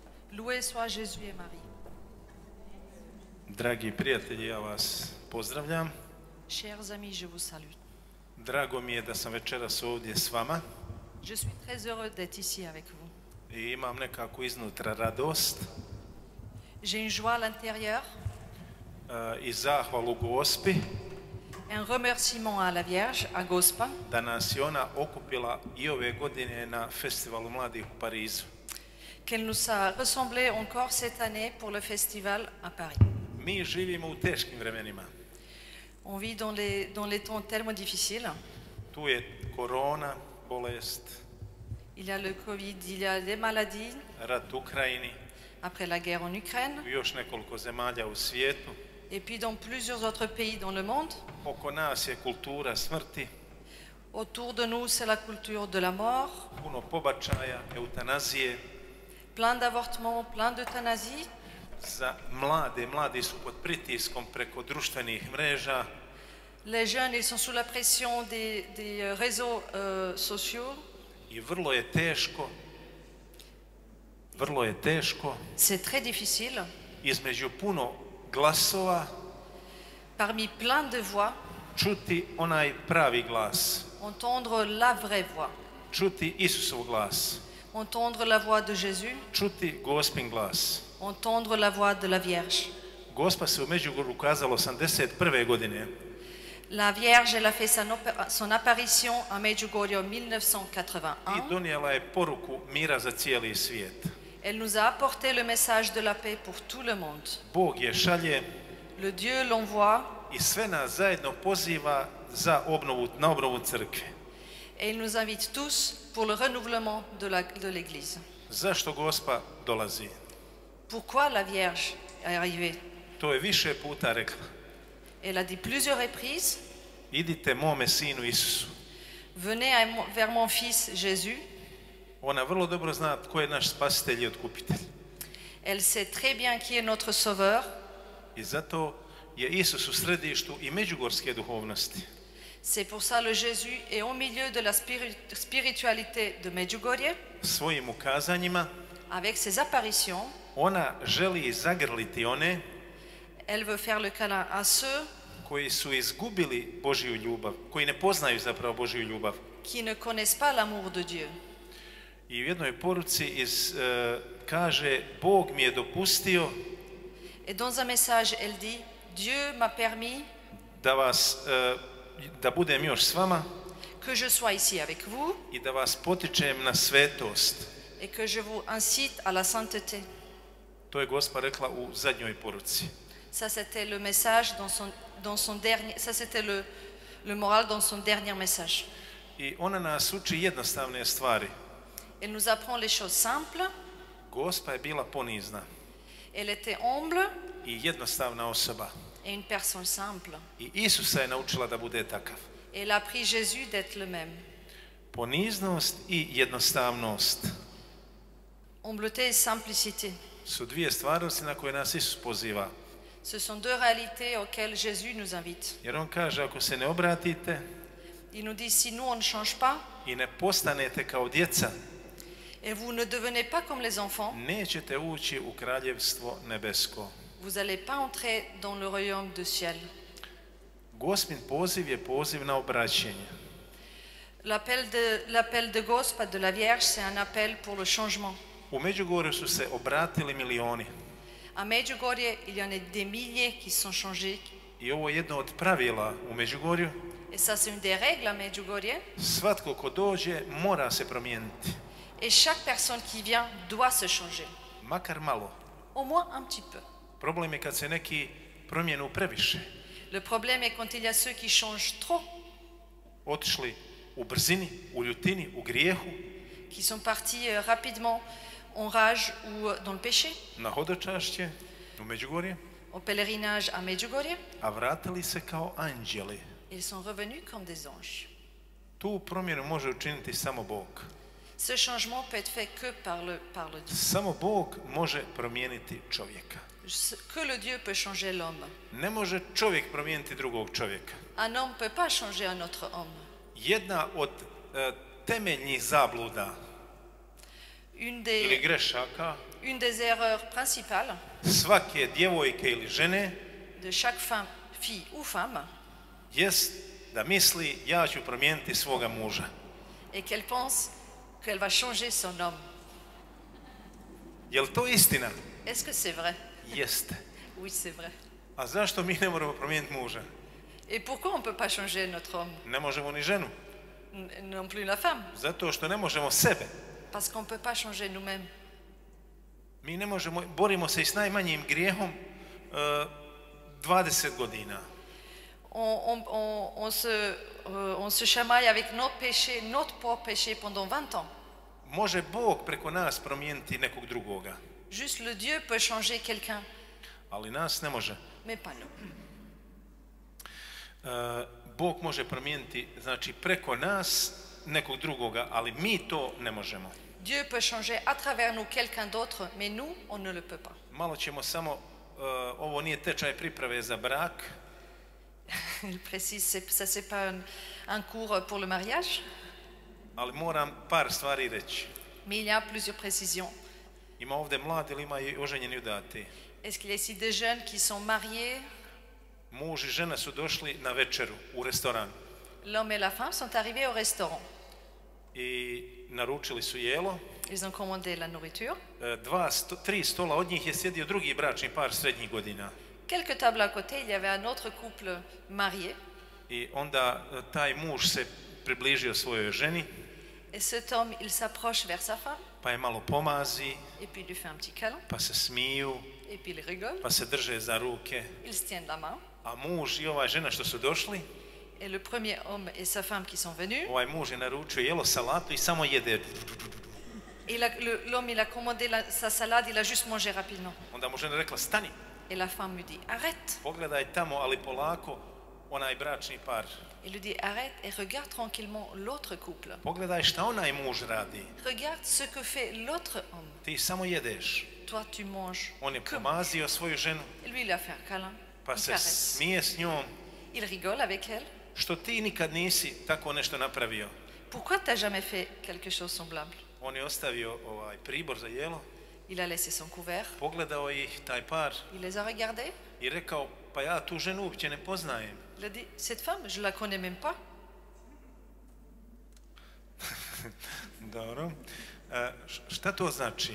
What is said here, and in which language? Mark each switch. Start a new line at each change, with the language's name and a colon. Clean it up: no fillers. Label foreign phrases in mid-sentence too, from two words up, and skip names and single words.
French: Loué soit Jésus et Marie.
Croatian: Dragi prijatelji, ja vas pozdravljam.
French: Chers amis, je vous salue.
Croatian: Drago mi je da sam večeras ovdje s vama
French: Je suis très heureux d'être ici avec vous.
Croatian: i imam nekako iznutra radost
French: J'ai une joie à l'intérieur,
Croatian: i zahvalu Gospi
French: un remerciement à la Vierge, à Gospa,
Croatian: da nas je ona okupila i ove godine na Festivalu mladih u Parizu.
French: qu'elle nous a ressemblé encore cette année pour le festival à Paris.
Croatian: Mi živimo u teškim vremenima.
French: On vit dans les temps tellement difficiles.
Croatian: Tu je korona, bolest,
French: Il y a le Covid, il y a des maladies,
Croatian: rat u Ukrajini,
French: après la guerre en Ukraine,
Croatian: u još nekoliko zemalja u svijetu.
French: et puis dans plusieurs autres pays dans le monde.
Croatian: Oko nas je kultura smrti,
French: Autour de nous, c'est la culture de la mort,
Croatian: puno pobačaja, eutanazije.
French: plein d'avortements, plein d'euthanasie.
Croatian: Za mladi su pod pritiskom preko društvenih mreža.
French: Les jeunes, ils sont sous la pression des réseaux sociaux.
Croatian: I vrlo je teško
French: C'est très difficile.
Croatian: između puno glasova
French: Parmi plein de voix,
Croatian: čuti onaj pravi glas,
French: entendre la vraie voix.
Croatian: čuti Isusov glas,
French: Entendre la voix de Jésus,
Croatian: čuti Gospin glas.
French: entendre la voix de la Vierge.
Croatian: Gospa se u Međugorju ukazala 81. godine
French: La Vierge, elle a fait son apparition à Medjugorje en
Croatian: i 1981. donijela je poruku mira za cijeli svijet.
French: Elle nous a apporté le message de la paix pour tout le monde.
Croatian: Bog je šalje
French: Le Dieu l'envoie
Croatian: i sve nas zajedno poziva na obnovu crkve.
French: et il nous invite tous pour le renouvellement de l'Église.
Croatian: Zašto Gospa dolazi?
French: Pourquoi la Vierge est arrivée?
Croatian: To je više puta rekla.
French: Elle a dit plusieurs reprises,
Croatian: Idite mome sinu Isusu.
French: venez vers mon fils Jésus.
Croatian: Ona vrlo dobro zna tko je naš spasitelj i otkupitelj.
French: Elle sait très bien qui est notre sauveur.
Croatian: I zato je Isus u središtu i međugorske duhovnosti.
French: C'est pour ça le Jésus est au milieu de la spiritualité de Medjugorje.
Croatian: Svojim ukazanjima
French: Avec ses apparitions,
Croatian: ona želi zagrliti one
French: elle veut faire le câlin à ceux
Croatian: koji su izgubili Božju ljubav, koji ne poznaju zapravo Božju ljubav.
French: qui ne connaissent pas l'amour de Dieu.
Croatian: I u jednoj poruci kaže Bog mi je dopustio
French: Et dans un message, elle dit, Dieu m'a permis
Croatian: da budem još s vama
French: que je sois ici avec vous
Croatian: i da vas potičem na svetost.
French: et que je vous incite à la sainteté.
Croatian: To je Gospa rekla u zadnjoj poruci.
French: Ça, c'était le message dans son dernier, ça, c'était le moral dans son dernier message.
Croatian: I ona nas uči jednostavne stvari.
French: Elle nous apprend les choses simples.
Croatian: Gospa je bila ponizna
French: Elle était humble
Croatian: i jednostavna osoba.
French: et une personne simple.
Croatian: I Isusa je naučila da bude takav.
French: Elle a appris Jésus d'être le même.
Croatian: Poniznost i jednostavnost
French: Humbleté et simplicité.
Croatian: su dvije stvarnosti na koje nas Isus poziva.
French: Ce sont deux réalités auxquelles Jésus nous invite.
Croatian: Jer on kaže ako se ne obratite
French: Il nous dit, si nous, on ne change pas,
Croatian: i ne postanete kao djeca,
French: et vous ne devenez pas comme les enfants,
Croatian: nećete ući u kraljevstvo nebesko.
French: vous n'allez pas entrer dans le royaume du ciel.
Croatian: Gospin poziv je poziv na obraćenje.
French: L'appel de Gospa de la Vierge, c'est un appel pour le changement.
Croatian: U Međugorju su se obratili milioni.
French: À Medjugorje, il y en a des milliers qui sont changés.
Croatian: I ovo je jedno od pravila u Međugorju.
French: Et ça, c'est une des règles à Medjugorje.
Croatian: Svatko ko dođe mora se promijeniti.
French: Et chaque personne qui vient doit se changer.
Croatian: Makar malo.
French: Au moins un petit peu.
Croatian: Problem je kad se neki promijenu previše.
French: Le problème est quand il y a ceux qui changent trop,
Croatian: Otišli u brzini, u ljutini, u grijehu,
French: qui sont partis rapidement en rage ou dans le péché,
Croatian: na hodočašće u Međugorje,
French: au pèlerinage à Medjugorje.
Croatian: a vratili se kao anđeli.
French: Ils sont revenus comme des anges.
Croatian: Tu promjenu može učiniti samo Bog.
French: Ce changement peut être fait que par le Dieu.
Croatian: Samo Bog može promijeniti čovjeka.
French: Que le Dieu peut changer l'homme.
Croatian: Ne može čovjek promijeniti drugog čovjeka.
French: Un homme ne peut pas changer un autre homme.
Croatian: Jedna od temeljnih zabluda ili grešaka
French: une des erreurs principales
Croatian: svake djevojke ili žene
French: de chaque fille ou femme
Croatian: jest da misli ja ću promijeniti svoga muža.
French: et qu'elle pense qu'elle va changer son homme.
Croatian: Je li to istina?
French: Est-ce que c'est vrai?
Croatian: Jeste.
French: Oui, c'est vrai.
Croatian: A zašto mi ne moramo promijeniti muža?
French: Et pourquoi on ne peut pas changer notre homme?
Croatian: Ne možemo ni ženu.
French: Non plus la femme.
Croatian: Zato što ne možemo sebe.
French: Parce qu'on ne peut pas changer nous-mêmes.
Croatian: Mi ne možemo, borimo se i s najmanjim grijehom 20 godina.
French: On se chamaille avec notre péché, notre propre péché pendant 20 ans.
Croatian: Može Bog preko nas promijeniti nekog drugoga.
French: Juste le Dieu peut changer quelqu'un,
Croatian: Ali nas ne može.
French: mais pas nous.
Croatian: Bog može promijeniti, znači preko nas nekog drugoga, ali mi to ne možemo.
French: Dieu peut changer à travers nous quelqu'un d'autre, mais nous, on ne le peut pas.
Croatian: Malo ćemo samo, ovo nije tečaj priprave za brak,
French: Il précise, ça c'est pas un cours pour le mariage,
Croatian: ali moram par stvari reći.
French: mais il y a plusieurs précisions.
Croatian: Ima ovdje mladi ili ima i oženjeni udati.
French: Est-ce qu'il y a ici des jeunes qui sont mariés?
Croatian: Muž i žena su došli na večeru u restoran
French: L'homme et la femme sont arrivés au restaurant.
Croatian: i naručili su jelo.
French: Ils ont commandé la nourriture.
Croatian: 3 stola od njih je sjedio drugi bračni par srednjih godina.
French: Quelques tables à côté, il y avait un autre couple marié.
Croatian: I onda taj muž se približio svojoj ženi,
French: Et cet homme, il s'approche vers sa femme,
Croatian: pa je malo pomazi,
French: et puis il lui fait un petit câlin,
Croatian: pa se smiju,
French: et puis il rigole.
Croatian: pa se drže za ruke.
French: Ils se tiennent la main.
Croatian: A muž i ova žena što su došli,
French: Et le premier homme et sa femme qui sont venus,
Croatian: ovaj muž je naručio jelo, salatu i samo jede.
French: et l'homme, il a commandé sa salade, il a juste mangé rapidement.
Croatian: Onda mu žena rekla, stani,
French: Et la femme lui dit, arrête.
Croatian: pogledaj tamo, ali polako, onaj bračni par.
French: Il lui dit, arrête et regarde tranquillement l'autre couple.
Croatian: Pogledaj šta onaj muž radi.
French: Regarde ce que fait l'autre homme.
Croatian: Ti samo jedeš.
French: Toi, tu manges.
Croatian: On je
French: Que
Croatian: pomazio svoju ženu,
French: Et lui, il a fait un câlin,
Croatian: pa
French: une
Croatian: se
French: caresse.
Croatian: smije s njom.
French: Il rigole avec elle.
Croatian: Što ti nikad nisi tako nešto napravio?
French: Pourquoi tu n'as jamais fait quelque chose semblable?
Croatian: On je ostavio ovaj pribor za jelo,
French: Il a laissé son couvert,
Croatian: pogledao ih taj par
French: il les a regardés.
Croatian: i rekao, pa ja tu ženu uopće ne poznajem.
French: Il a dit, cette femme, je la connais même pas.
Croatian: Dobro. Šta to znači?